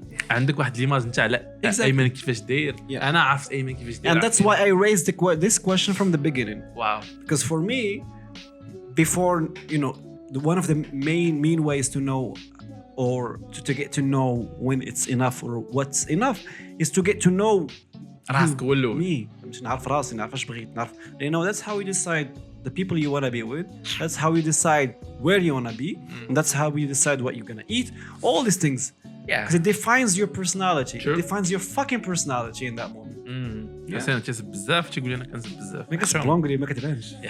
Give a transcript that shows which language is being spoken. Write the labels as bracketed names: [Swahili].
[Arabic] عندك واحد الإيماج أنت على أيمن كيفاش داير. أنا عرفت أيمن كيفاش داير. [English] And that's why I raised this question from the beginning. Wow. Because for me, before one of the main ways to know or to get to know when it's enough or what's enough is to get to know [Arabic] راسك ولو [English] me. [Arabic] مش نعرف راسي نعرف اش بغيت نعرف. [English] That's how you decide the people you want to be with. That's how you decide where you want to be. And that's how you decide what you're going to eat. All these things. Because it defines your personality. It defines your fucking personality in that moment. [Arabic] أنا كنسب بزاف تيقول لي أنا كنسب بزاف. ما كتسب لونغلي ما كتبانش.